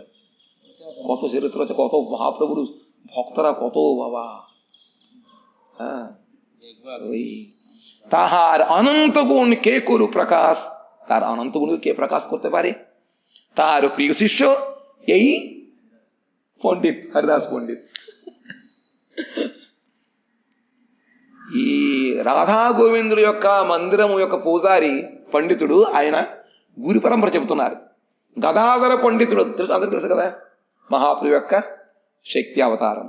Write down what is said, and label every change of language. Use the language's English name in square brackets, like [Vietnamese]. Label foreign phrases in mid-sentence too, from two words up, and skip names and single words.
[Bangla] কত চরিত্র আছে, কত মহাপ্রভুর ভক্তরা, কত বাবা। হ্যাঁ, ওই তাহার অনন্ত গুণ কে করু প্রকাশ, তার অনন্ত গুণ কে প্রকাশ করতে পারে? তার প্রিয় শিষ্য এই పండిత్ హరిదాస్ పండిత్. [Telugu] ఈ రాధా గోవిందుడు యొక్క మందిరము యొక్క పూజారి పండితుడు, ఆయన గురి పరంపర చెబుతున్నారు. గదాధర పండితుడు తెలుసు, అందరికీ తెలుసు కదా, మహాప్రభు యొక్క శక్తి అవతారం.